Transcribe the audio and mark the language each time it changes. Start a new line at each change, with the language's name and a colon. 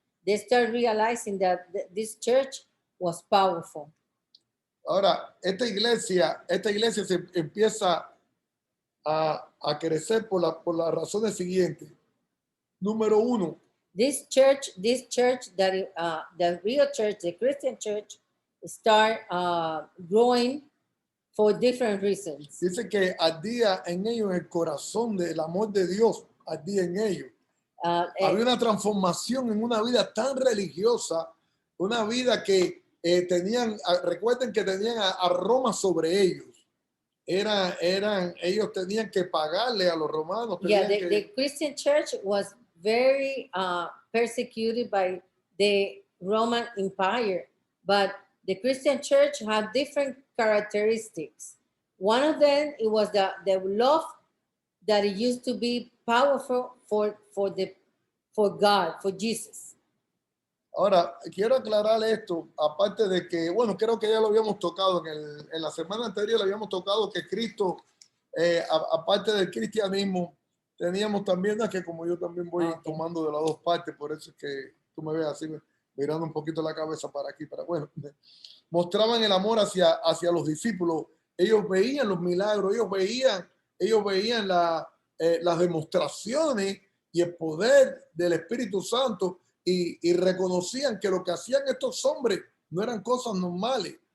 English: They start realizing that this church was powerful.
Spanish: Ahora, esta iglesia se empieza a crecer por las razones siguientes. Número uno,
English: This church, that the real church, the Christian church, start growing for different reasons.
Spanish: dice que ardía en ellos el corazón del amor de Dios, ardía en ellos. Había una transformación en una vida tan religiosa, una vida que recuerden que tenían a Roma sobre ellos. Ellos tenían que pagarle a los romanos.
English: Yeah, the Christian church was very persecuted by the Roman Empire, but the Christian church had different characteristics. One of them, it was the love that it used to be powerful for God, for Jesus.
Spanish: Ahora, quiero aclarar esto, aparte de que, bueno, creo que ya lo habíamos tocado en la semana anterior, lo habíamos tocado que Cristo, aparte del cristianismo, teníamos también, que como yo también voy tomando de las dos partes, por eso es que tú me ves así, mirando un poquito la cabeza para aquí, bueno, mostraban el amor hacia los discípulos, ellos veían los milagros, ellos veían las demostraciones y el poder del Espíritu Santo, y reconocían que lo que hacían estos hombres no eran cosas normales.